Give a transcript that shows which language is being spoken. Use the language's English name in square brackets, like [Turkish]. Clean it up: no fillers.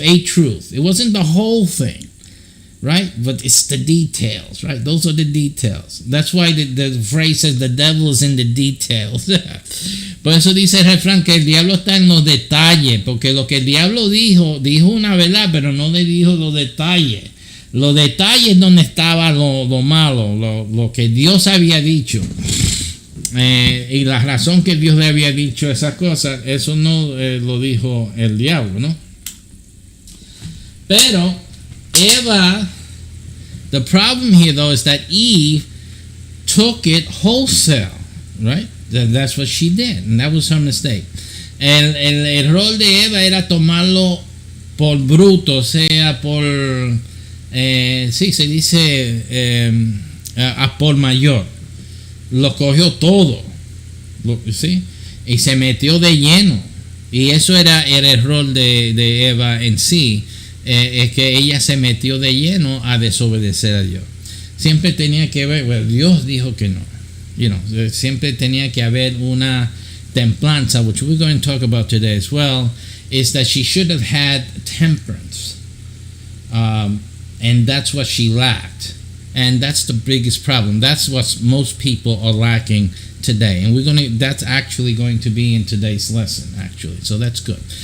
[English] It wasn't the whole thing. Right? But it's the details, right? Those are the details. That's why the phrase says the devil is in the details. [Spanish] Por eso dice el refrán que el diablo está en los detalles, porque lo que el diablo dijo una verdad, pero no le dijo los detalles. Los detalles donde estaba lo malo, lo que Dios había dicho. Y la razón que Dios le había dicho esas cosas, eso no lo dijo el diablo, ¿no? Pero Eva, [English] the problem here though is that Eve took it wholesale, right? That's what she did, and that was her mistake. [Spanish] El error de Eva era tomarlo por bruto, o sea, por, sí, se dice a por mayor. Lo cogió todo, ¿sí? Y se metió de lleno. Y eso era el error de Eva en sí. Es que ella se metió de lleno a desobedecer a Dios. Siempre tenía que haber, well, Dios dijo que no. Siempre tenía que haber una templanza, [English] which we're going to talk about today as well, is that she should have had temperance. And that's what she lacked. And that's the biggest problem. That's what most people are lacking today. And that's actually going to be in today's lesson, actually. So that's good.